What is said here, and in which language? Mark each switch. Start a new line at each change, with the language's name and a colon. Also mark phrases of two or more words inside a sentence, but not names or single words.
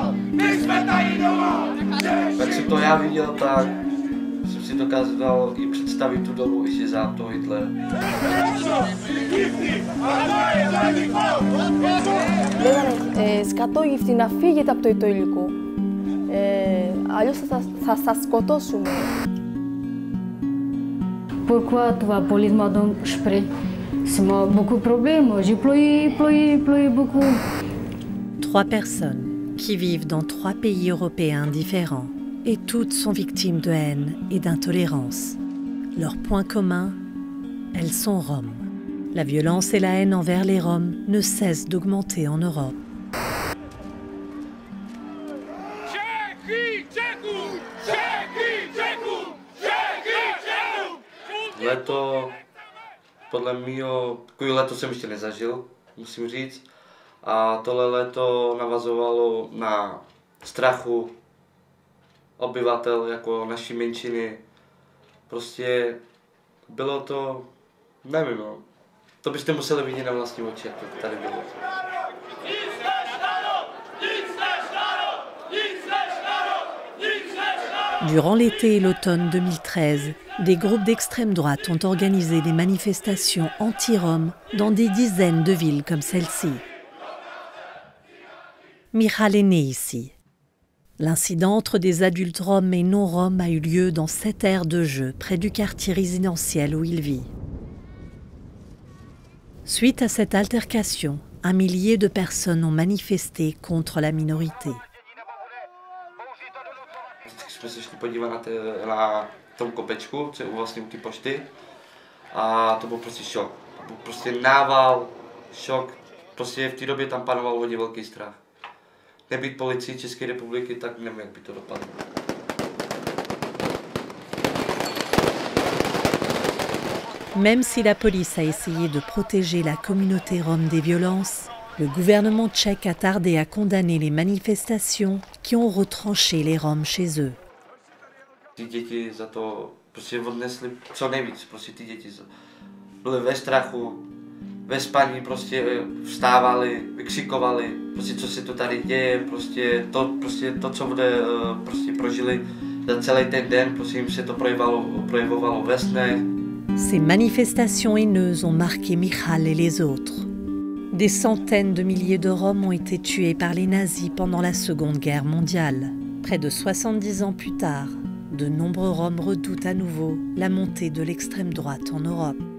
Czech: Jak jsem to já viděl, tak jsem si dokázal i představit tu dobu ještě za to Hitlera.
Greek: Λέγανε σκατόγυφτη να φύγετε από το ητωλικό. Αλλιώς θα σας σκοτώσουμε.
French: Pourquoi tu vas police madame Spree? C'est beaucoup de problèmes. J'ai pleuré beaucoup. 3 personnes qui vivent dans 3 pays européens différents et toutes sont victimes de haine et d'intolérance. Leur point commun, elles sont roms. La violence et la haine envers les Roms ne cessent d'augmenter en Europe.
Czech: Leto, podle mého, takový leto jsem ještě nezažil, musím říct. A tohle leto navazovalo na strachu obyvatel jako naší menšiny. Prostě bylo to, nevím, no. To byste museli vidět na vlastní oči, jak to tady bylo.
French: Durant l'été et l'automne 2013, des groupes d'extrême droite ont organisé des manifestations anti-roms dans des dizaines de villes comme celle-ci. Michal est né ici. L'incident entre des adultes roms et non-roms a eu lieu dans cette aire de jeu près du quartier résidentiel où il vit. Suite à cette altercation, un millier de personnes ont manifesté contre la minorité.
Czech: Jsme se šli podívat na tom kopečku, co je vlastně u té pošty, a to byl prostě šok. To byl prostě nával, šok. Prostě v té době tam panoval hodně velký strach. Nebýt policii České republiky, tak nevím, jak by to dopadlo.
French: Même si la police a essayé de protéger la communauté rome des violences, le gouvernement tchèque a tardé à condamner les manifestations qui ont retranché les Roms chez eux.
Czech: Ty děti za to prostě odnesly co nejvíc, prostě ty děti byly ve strachu, ve spaní, prostě vstávali, vykřikovali, prostě co se to tady děje, prostě to co prostě prožili za celý ten den, prostě jim se to projevovalo ve snech.
French: Ces manifestations haineuses ont marqué Michal et les autres. Des centaines de milliers de Roms ont été tués par les nazis pendant la Seconde Guerre mondiale. Près de 70 ans plus tard, de nombreux Roms redoutent à nouveau la montée de l'extrême droite en Europe.